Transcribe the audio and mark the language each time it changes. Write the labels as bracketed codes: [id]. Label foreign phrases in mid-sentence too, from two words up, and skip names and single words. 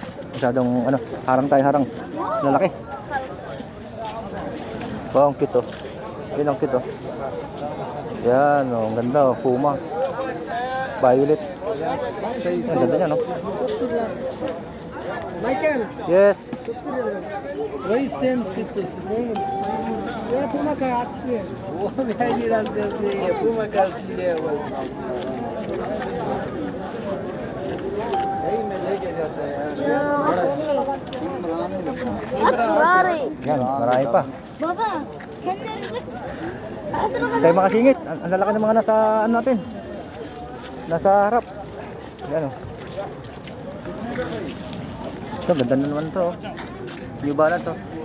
[tl] Masyadong ano, harang. Lalaki. Oh, ang cute oh. Yan ang cute oh. Yan oh, ang ganda oh, Puma. Violet. Ang ganda niya no. Michael Yes. [hi] वही [en] same situation [hi] ये पुमा का असली है वो भी रास्ते से ये पुमा का असली है वो यही में लेके जाता है [tl] Yan, marami pa. Baba, Tayo mga singit, ang lalaki ng mga nasa ano natin. Nasa harap. Yan oh. Ito, ganda na naman to. New Balance oh.